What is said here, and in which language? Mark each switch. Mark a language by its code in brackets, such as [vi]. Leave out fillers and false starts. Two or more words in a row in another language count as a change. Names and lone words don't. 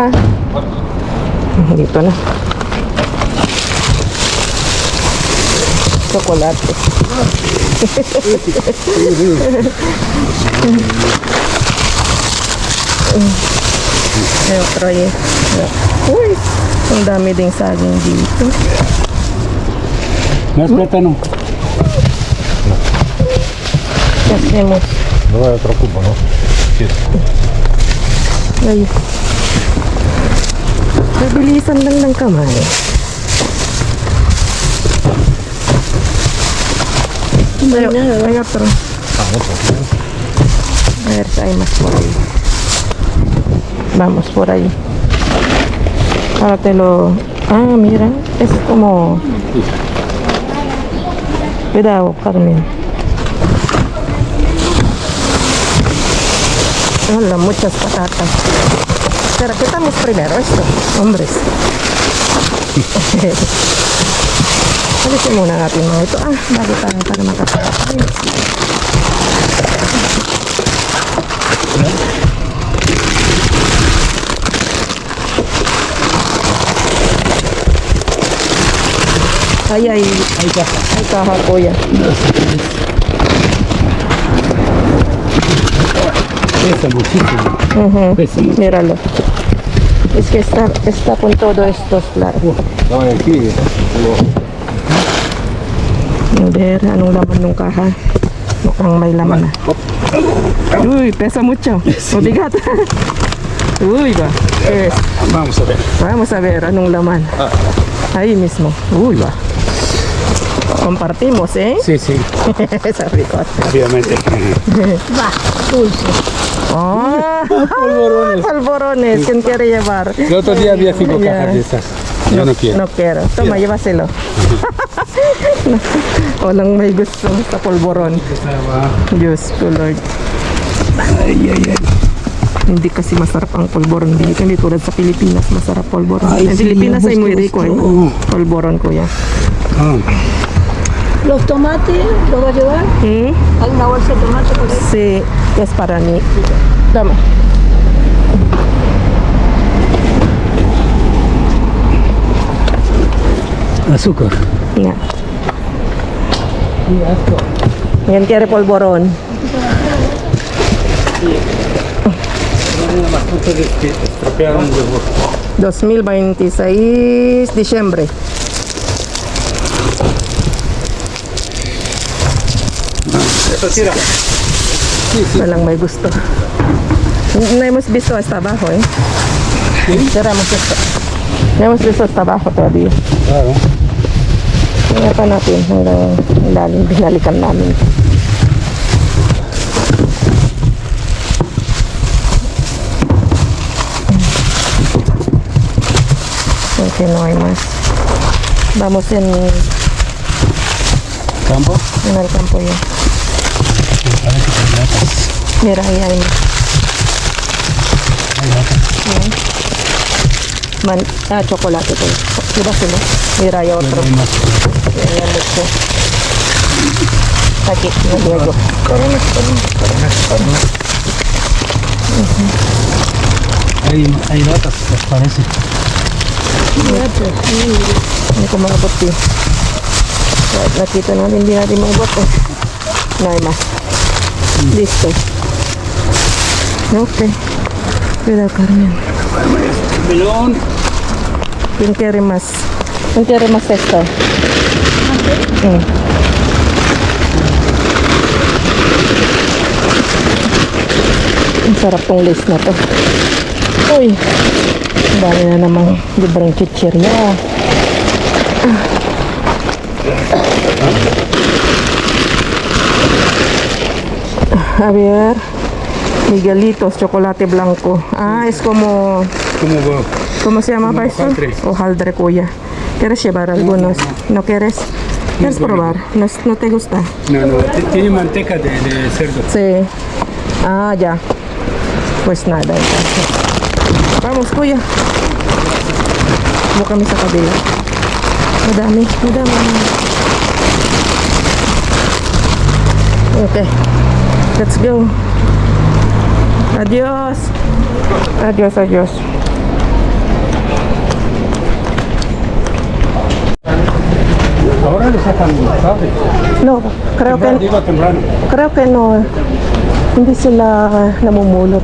[tl] Dito na. Chocolate. Ayun, try eh. Uy, ang dami ding saging dito. [es] Más plátano. [tl] Kasi mo. [es] Давай otro cubo, ¿no? Sí. Ay. [tl] Nabilisan lang ng kamay. [es] Hay otro. A ver si hay más por ahí. Vamos por ahí. Ahora te lo... Ah, mira. Es como... Cuidado, Carmen. Hola, muchas patatas. Pero quitamos primero esto, hombres. [tl] Alisin muna natin mga ito. Ah, bago tayo para makapagay. Ay, kaha kuya. [es] Pesa muchísimo. Pesa mucho. Míralo. Es que está con todo estos platos. Vamos aquí. A ver, [tl] anong laman ng kaha? Mukhang may laman na. Uy, [es] pesa mucho. [tl] Mabigat. Uy, ba? Yes. [es] Vamos a ver. Vamos a ver [tl] anong laman. [es] Ahí mismo. Uy, ba? Compartimos, ¿eh? Sí, sí. [tl] Sabi ko. [es] Obviamente. Va, dulce. Oh, Polvorones. polvorones. ¿Quién quiere llevar? El otro día había 5 Ya. cajas de estas. Yo no quiero. No quiero. Toma, llévaselo. [tl] Walang may gusto sa polvoron. Diyos ko, Lord. Ay, ay, ay. Hindi kasi masarap ang polvoron dito. Hindi tulad sa Pilipinas, masarap polvoron. Ay, [es] En sí, [tl] Pilipinas ay gusto, [es] muy rico, eh. [tl] gusto. Polvoron, kuya. Ah, [es] Los tomates, ¿lo va a llevar? Hmm? Hay una bolsa de tomate por ahí. Sí, es para mí. Tama. azúcar. [tl] Nga. Yan quiere polvoron. [es] Estropearon los huevos. 2026, diciembre. Eso tira. Walang may gusto. No hemos visto hasta abajo, eh. Cerramos esto. Tenemos eso hasta abajo todavía. Claro. [tl] Kaya pa natin hanggang ilalim binalikan namin. [es] Okay, no hay más. Vamos en Campo. el campo ya. Parece que hay latas. Mira, ahí hay más. Hay latas. [tl] Chocolate po. Diba sila? [es] Mira, hay otro. Hay más. Ayan, mucho. Aquí, luego. Hay latas, parece. [tl] Hindi ko maabot din. Kahit nakita natin, hindi natin maabot eh. [es] No hay más. Listo. Okay. Cuidado, Carmen. Melón. ¿Quién quiere más? ¿Quién quiere más esto? [tl] Ang sarap tong list na to. Uy! Dami na namang libreng chichirya. [es] A ver. Miguelitos, chocolate blanco. Ah, es como... ¿Cómo va? ¿Cómo se llama Como esto? hojaldre. Hojaldre, cuya. ¿Quieres llevar algunos? ¿No quieres? ¿Quieres es bonito. probar? ¿No te gusta? No, no, tiene manteca de cerdo. Sí. Ah, ya. Pues nada, entonces. Vamos, [tl] kuya. Buka kami sa kabila. Madami. Okay. [en] Let's go. [es] Adios. Adios. Ahora le sacan tarde. No, Temprano. creo que no. [tl] Hindi sila namumulot.